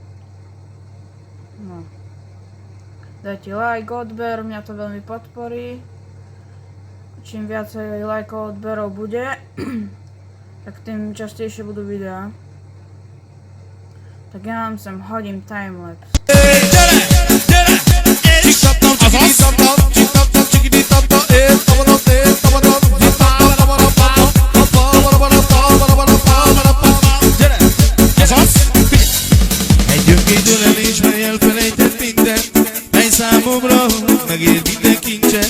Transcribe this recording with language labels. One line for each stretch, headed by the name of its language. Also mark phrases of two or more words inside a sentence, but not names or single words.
Slovak: No. Dajte like, odber, mňa to veľmi podporí. Čím viacej lajkov, odberov bude, tak tým častejšie budú videá. Tak ja vám sem hodím timelapse.
Hungarian: Egy gyöngéd ölelés, mely elfelejtett mindent, mely számomra megér minden kincset.